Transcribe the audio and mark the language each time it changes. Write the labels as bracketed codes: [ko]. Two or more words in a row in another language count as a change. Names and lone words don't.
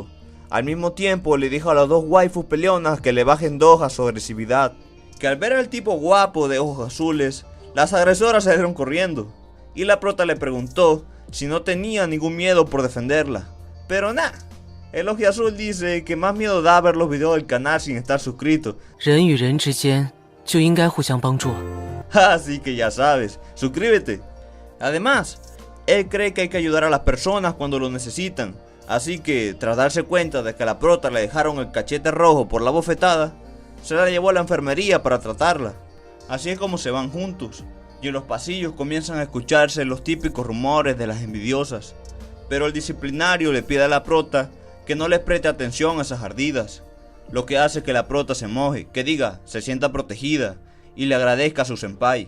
[es] Al mismo tiempo le dijo a las dos waifus peleonas que le bajen 2 a su agresividad, que al ver al tipo guapo de ojos azules, las agresoras salieron corriendo, y la prota le preguntó si no tenía ningún miedo por defenderla, pero nah, el ojiazul dice que más miedo da ver los videos del canal sin estar suscrito. [zh] 人与人之间就应该互相帮助。 [es] Así que ya sabes, suscríbete. Además, él cree que hay que ayudar a las personas cuando lo necesitan, así que tras darse cuenta de que a la prota le dejaron el cachete rojo por la bofetada, se la llevó a la enfermería para tratarla. Así es como se van juntos, y en los pasillos comienzan a escucharse los típicos rumores de las envidiosas, pero el disciplinario le pide a la prota que no les preste atención a esas ardidas, lo que hace que la prota se moje, que diga, se sienta protegida, y le agradezca a su senpai.